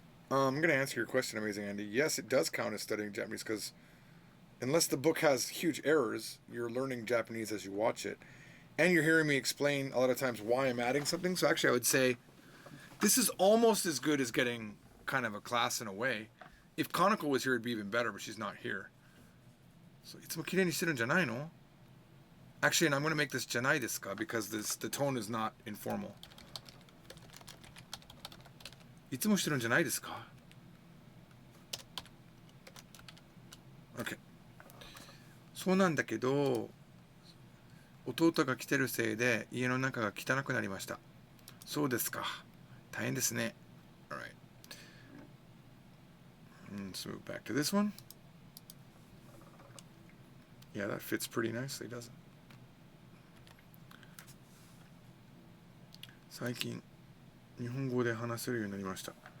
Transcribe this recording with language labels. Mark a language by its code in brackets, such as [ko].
[en] I'm going to answer your question, Amazing Andy. Yes, it does count as studying Japanese because unless the book has huge errors, you're learning Japanese as you watch it. And you're hearing me explain a lot of times why I'm adding something. So actually, I would say this is almost as good as getting kind of a class in a way. If Kanako was here, it'd be even better, but she's not here. [ja] So, いつもきれいにしてるんじゃないの? [en] Actually, and I'm going to make this じゃないですか because the tone is not informal. [ja] いつもしてるんじゃないですか? [en] Okay. [ja] そうなんだけど、弟が来てるせいで家の中が汚くなりました。そうですか。大変ですね。Alright. [en] Let's move back to this one. Yeah, that fits pretty nicely, doesn't it? [ja] 最近日本語で話せるようになりました。